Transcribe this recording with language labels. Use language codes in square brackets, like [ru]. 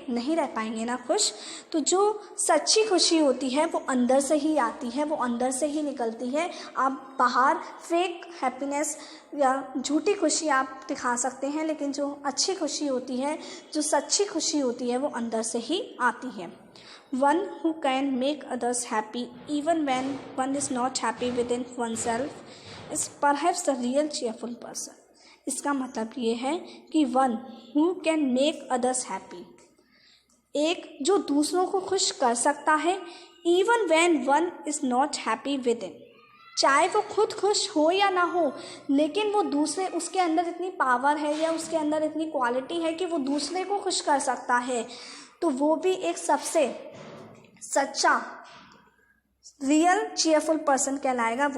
[hi] नहीं रह पाएंगे ना खुश। तो जो सच्ची खुशी होती है वो अंदर से ही आती है, वो अंदर से ही निकलती है। आप बाहर फेक हैप्पीनेस या झूठी खुशी आप दिखा सकते हैं, लेकिन जो अच्छी खुशी होती है, जो सच्ची खुशी होती है, वो अंदर से ही आती है। [en] One who can make others happy even when one is not happy within oneself is perhaps the real cheerful person. [hi] इसका मतलब ये है कि [en] one who can make others happy, [hi] एक जो दूसरों को खुश कर सकता है, [en] even when one is not happy within, [hi] चाहे वो खुद खुश हो या ना हो, लेकिन वो दूसरे, उसके अंदर इतनी पावर है या उसके अंदर इतनी क्वालिटी है कि वो दूसरे को खुश कर सकता है, तो वो भी एक सबसे सच्चा रियल चीयरफुल पर्सन कहलाएगा।